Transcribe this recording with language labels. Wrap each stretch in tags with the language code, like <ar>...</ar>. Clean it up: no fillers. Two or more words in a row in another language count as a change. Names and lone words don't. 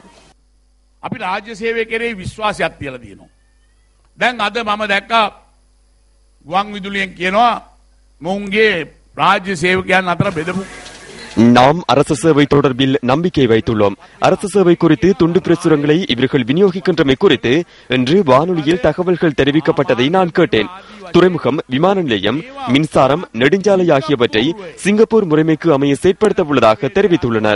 <si>අපි රාජ්‍ය සේවය කෙරෙහි විශ්වාසයක් තියලා තියෙනවා. දැන් අද මම දැක්කා ගුවන් විදුලියෙන් කියනවා මොවුන්ගේ රාජ්‍ය සේවකයන් අතර බෙදපු</si> <ta>நாம் அரசு சேவை தொடர்பில் நம்பிக்கை வைத்துள்ளோம். அரசு சேவை குறித்து துண்டு பிரசுரங்களை இவர்கள் விநியோகிக்கின்றமை குறித்து இன்று வானொலியில் தகவல்கள் தெரிவிக்கப்பட்டதை நான் கேட்டேன். துறைமுகம், விமான நிலையம், மின்சாரம், நெடுஞ்சாலை ஆகியவற்றை சிங்கப்பூர் முறைமைக்கு அமைய செயற்படுத்த உள்ளதாக தெரிவித்துள்ளனர்.</ta>